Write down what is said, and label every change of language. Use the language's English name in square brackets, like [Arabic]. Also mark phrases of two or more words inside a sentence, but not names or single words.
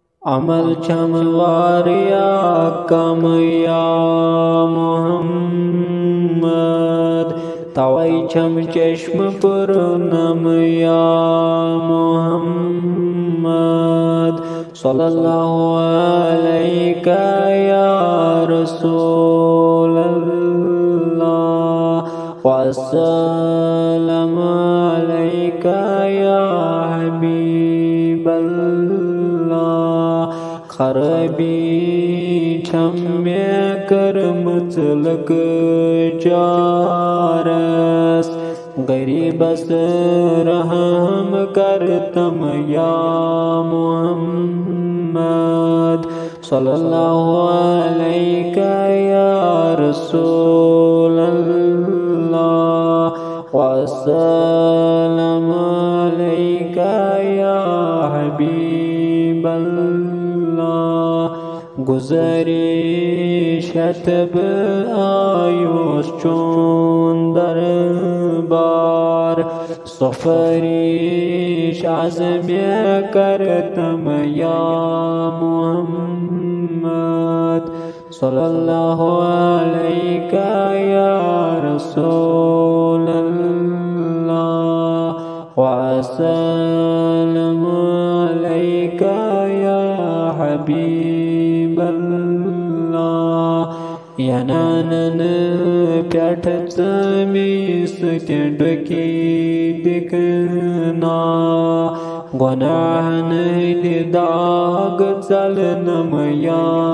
[Kashmiri] अमल छम वारिया कम या मोहम्मद तवै छम चश्म पुरनम या [Arabic] محمد صلى الله عليك يا رسول الله والسلام عليك يا حبيب الله [Kashmiri] खरबी छम्य कर मुचलक चारस गरीबस रहम करतम या [Arabic] محمد صلى الله عليك يا رسول الله والسلام عليك يا حبيب الله [Kashmiri] गुज़री शतब आयुष चोन दरबार सफरी शाज़म्य करतम या [Arabic] محمد صلى الله عليك يا رسول الله والسلام عليك يا حبيب الله [Kashmiri] यनानन प्याठ चमीस डकी दिखना गुनाहन दाग चलनम या